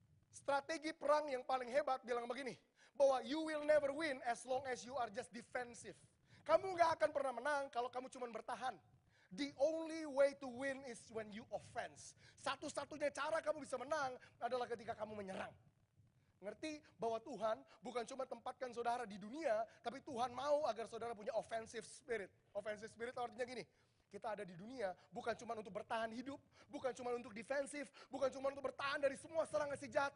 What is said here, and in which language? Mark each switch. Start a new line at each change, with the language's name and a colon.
Indonesian: Strategi perang yang paling hebat bilang begini, bahwa
English: you will never win as long as you are just defensive.
Indonesian: Kamu gak akan pernah menang kalau kamu cuma bertahan.
English: The only way to win is when you offense.
Indonesian: Satu-satunya cara kamu bisa menang adalah ketika kamu menyerang. Ngerti bahwa Tuhan bukan cuma tempatkan saudara di dunia, tapi Tuhan mau agar saudara punya offensive spirit. Offensive spirit artinya gini, kita ada di dunia bukan cuma untuk bertahan hidup, bukan cuma untuk defensif, bukan cuma untuk bertahan dari semua serangan si jahat.